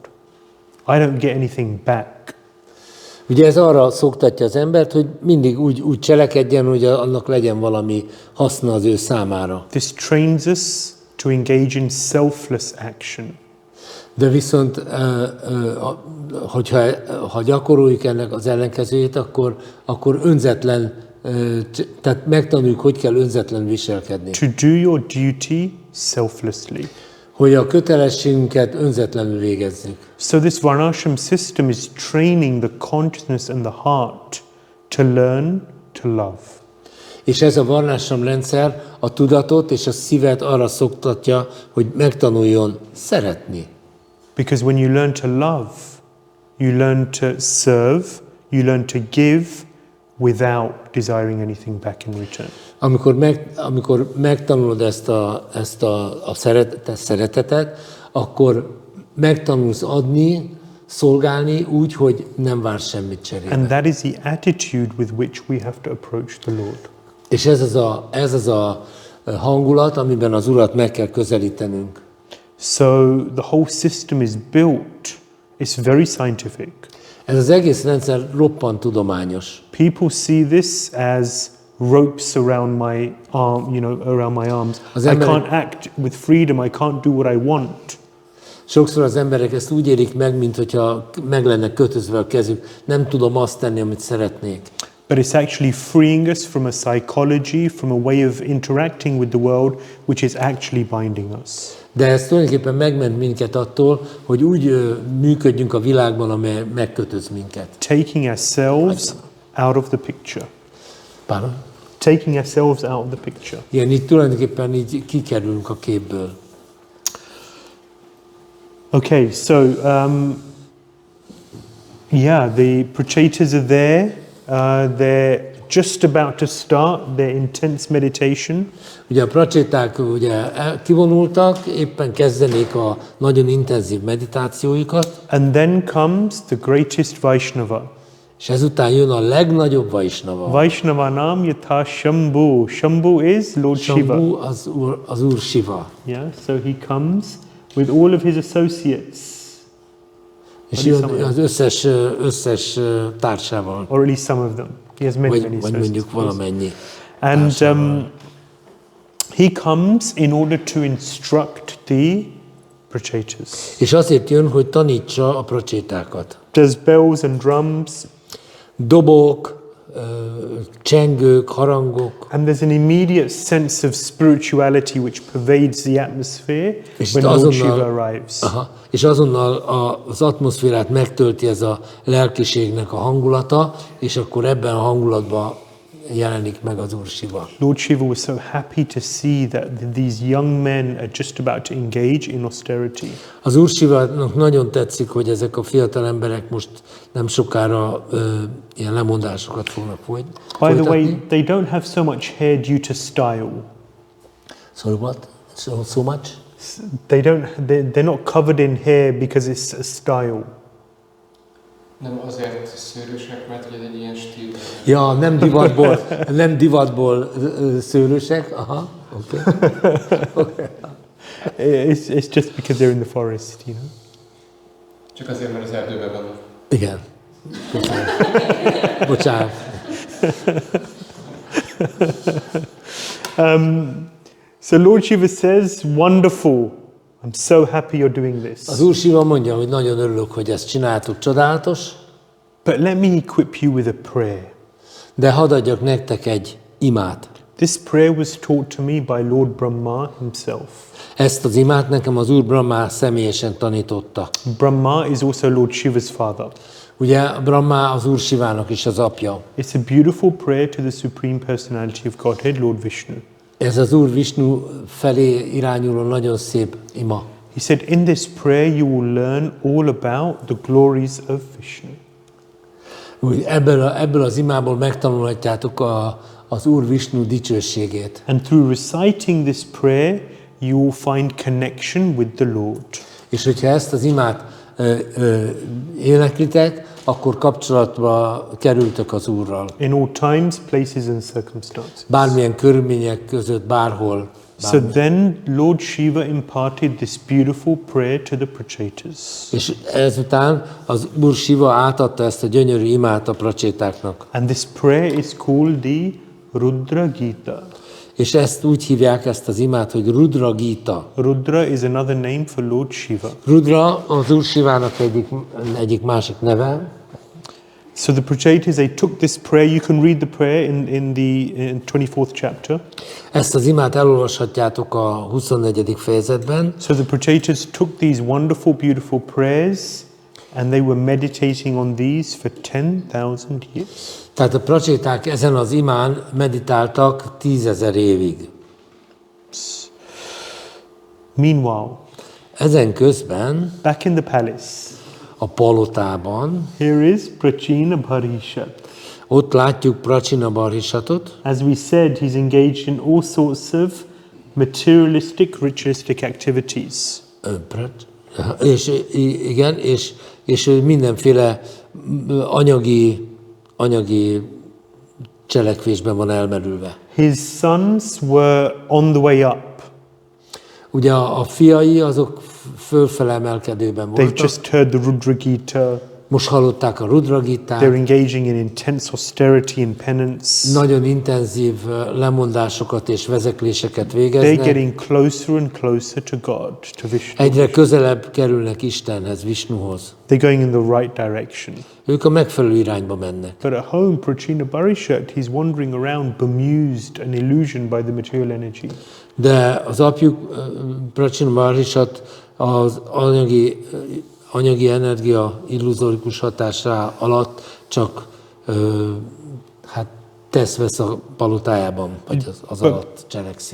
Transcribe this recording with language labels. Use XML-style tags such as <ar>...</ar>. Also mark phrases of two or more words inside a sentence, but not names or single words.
<en>I don't get anything back.</en> <hu>Ugye ez arra szoktatja az embert, hogy mindig úgy cselekedjen, hogy annak legyen valami haszna az ő számára.</hu> <en>This trains us to engage in selfless action.</en> <hu>De viszont, ha gyakoroljuk ennek az ellenkezőjét, akkor önzetlen, tehát megtanuljuk, hogy kell önzetlen viselkedni.</hu> <en>To do your duty selflessly.</en> <hu>Hogy a kötelességünket önzetlenül végezzük.</hu> <en>So this varnashram system is training the consciousness and the heart to learn to love.</en> <hu>És ez a varnashram rendszer a tudatot és a szívet arra szoktatja, hogy megtanuljon szeretni.</hu> <en>Because when you learn to love, you learn to serve, you learn to give without desiring anything back in return.</en> <hu>Amikor megtanulod ezt a szeretetet, akkor megtanulsz adni, szolgálni úgy, hogy nem vársz semmit cserébe.</hu> <en>And that is the attitude with which we have to approach the Lord.</en> <hu>És ez az a hangulat, amiben az Urat meg kell közelítenünk.</hu> <en>So the whole system is built, it's very scientific.</en> <hu>Ez az egész rendszer roppant tudományos.</hu> <en>People see this as ropes around my arm, around my arms. I can't act with freedom, I can't do what I want.</en> <hu>Sokszor az emberek ezt úgy élik meg, mintha meg lenne kötözve a kezük. Nem tudom azt tenni, amit szeretnék.</hu> <en>But it's actually freeing us from a psychology, from a way of interacting with the world, which is actually binding us.</en> <hu>De ez tulajdonképpen megment minket attól, hogy úgy működjünk a világban, amely megkötöz minket.</hu> <en>Taking ourselves out of the picture. Pardon? Taking ourselves out of the picture.</en> <hu>Igen, így tulajdonképpen így kikerülünk a képből.</hu> <en>Okay, so the Pracetās are there. They're just about to start their intense meditation.</en> <hu>Ugye a Praceták kivonultak, éppen kezdenék a nagyon intenzív meditációikat.</hu> <en>And then comes the greatest Vaishnava.</en> <hu>És ezután jön a legnagyobb Vaishnava.</hu> <sa>Vaishnavanam yatha Shambhu.</sa> <en>Shambhu is Lord Shiva.</en> <hu>Shambhu az Úr Shiva.</hu> <en>Yeah, so he comes with all of his associates.</en> <hu>És jön az összes társával.</hu> <en>Or at least some of them. He has many</en> <hu>Vagy mondjuk valamennyi.</hu> <en>And he comes in order to instruct the Pracetās.</en> <hu>És azért jön, hogy tanítsa a Pracétákat.</hu> <en>There's bells and drums.</en> <hu>Dobok, csengők, harangok.</hu> <en>And there's an immediate sense of spirituality which pervades the atmosphere when Lord Shiva arrives.</en> <hu>És azonnal az atmoszférát megtölti ez a lelkiségnek a hangulata, és akkor ebben a hangulatban jelenik meg az Úr Shiva.</hu> <en>Lord Shiva was so happy to see that these young men are just about to engage in austerity.</en> <hu>Az Úr Shivának nagyon tetszik, hogy ezek a fiatal emberek most nem sokára ilyen lemondásokat fognak folytatni.</hu> <en>By the way, they don't have so much hair due to style. Sorry, what? So much? They're not covered in hair because it's a style.</en> <hu>Nem azért szőrösek, mert ugye egy ilyen stíl. Ja, nem divatból szőrösek. Aha, okay.</hu> <en>It's just because they're in the forest,</en> <hu>Csak azért, mert az erdőben vannak. Igen. Bocsánat.</hu> <en>So Lord Shiva says, wonderful. I'm so happy you're doing this.</en> <hu>Az Úr Shiva mondja, hogy nagyon örülök, hogy ezt csináltuk, csodálatos.</hu> <en>But let me equip you with a prayer.</en> <hu>De hadd adjak nektek egy imát.</hu> <en>This prayer was taught to me by Lord Brahma himself.</en> <hu>Ezt az imát nekem az Úr Brahma személyesen tanította.</hu> <en>Brahma is also Lord Shiva's father.</en> <hu>Ugye Brahma az Úr Shivának is az apja.</hu> <en>It's a beautiful prayer to the Supreme Personality of Godhead, Lord Vishnu.</en> <hu>Ez az Úr Vishnu felé irányuló nagyon szép ima.</hu> <en>He said, in this prayer you will learn all about the glories of Vishnu.</en> <hu>Ebből az imából megtanulhatjátok az Úr Vishnu dicsőségét.</hu> <en>And through reciting this prayer, you will find connection with the Lord.</en> <hu>És hogyha ezt az imát éneklitek, akkor kapcsolatba kerültök az Úrral.</hu> <en>In all times, places and circumstances.</en> <hu>Bármilyen körülmények között, bárhol.</hu> <en>So then Lord Shiva imparted this beautiful prayer to the Pracetās.</en> <hu>És ezután az Úr Shiva átadta ezt a gyönyörű imát a Pracétáknak.</hu> <en>And this prayer is called the Rudra Gita.</en> <hu>És ezt úgy hívják, ezt az imát, hogy Rudra Gita.</hu> <en>Rudra is another name for Lord Shiva.</en> <hu>Rudra az Úr Shivának egyik másik neve.</hu> <en>So the Pracetās, they took this prayer. You can read the prayer in the 24th chapter.</en> <hu>Ezt az imát elolvashatjátok a 24. fejezetben.</hu> <en>So the Pracetās took these wonderful, beautiful prayers, and they were meditating on these for 10,000 years.</en> <hu>Tehát a Pracéták ezen az imán meditáltak 10 000 évig.</hu> <en>Meanwhile,</en> <hu>Ezen közben</hu> <en>back in the palace,</en> <hu>a palotában,</hu> <en>here is Prācīnabarhiṣat.</en> <hu>ott látjuk Prācīnabarhiṣatot.</hu> <en>As we said, he's engaged in all sorts of materialistic, ritualistic activities.</en> <hu>És ő mindenféle anyagi cselekvésben van elmerülve.</hu> <en>His sons were on the way up.</en> <hu>Ugye a fiai azok fölfele emelkedőben</hu> <en>They've</en> <hu>voltak.</hu> <en>just heard the Rudra Gita.</en> <hu>Most hallották a Rudra</hu> <en>They're</en> <hu>Gitát.</hu> <en>engaging in intense austerity and penance.</en> <hu>Nagyon intenzív lemondásokat és vezekléseket</hu> <en>They're</en> <hu>végeznek.</hu> <en>getting closer and closer to God, to Vishnu.</en> <hu>Egyre közelebb kerülnek Istenhez, Vishnuhoz.</hu> <en>They're going in the right direction.</en> <hu>Ők a megfelelő irányba mennek.</hu> <en>But at home, Prācīnabarhiṣat, he's wandering around bemused and illusioned by the material energy.</en> <hu>De az apjuk, Prācīnabarhiṣat, az anyagi energia illuzórikus hatása alatt csak tesz-vesz a palotájában, vagy az alatt cselekszik.</hu>